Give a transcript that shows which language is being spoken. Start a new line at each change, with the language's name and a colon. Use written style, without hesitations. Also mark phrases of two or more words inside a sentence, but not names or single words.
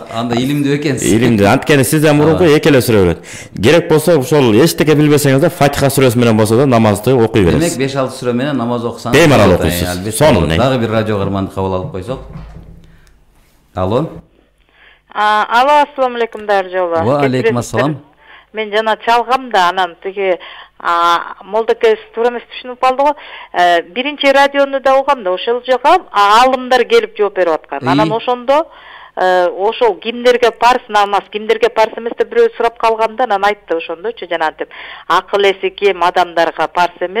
Kyrgyz: Анда илимдүү экенсиз. Илимдүү. Анткени сизден мурунку экеле сүрө билет. Керек болсо ошол эчтеке билбесеңиз да Фатиха сүрөсү менен болсо да намазды окуй бересиз. Демек 5-6 сүрө менен намаз окусаңыз беймарал окуйсуз. Сонун. Дагы бир радио каарманды кабыл алып койсок. Алло. Алло,
Arabic: السلام عليكم Даржола. وعليكم السلام.
Kyrgyz: Мен жана чалгам да, анан тиги молдокес туура эмес түшүнүп калды го. Биринчи радиону да угам да, ошол жака аалымдар келип жооп берип аткан. Анан ошондо ошол кимдерге парз намаз, кимдерге парз эмес деп бирөө сурап калганда, анан айтты ошондочу жанагынтип акыл эси кем адамдарга парз эмес.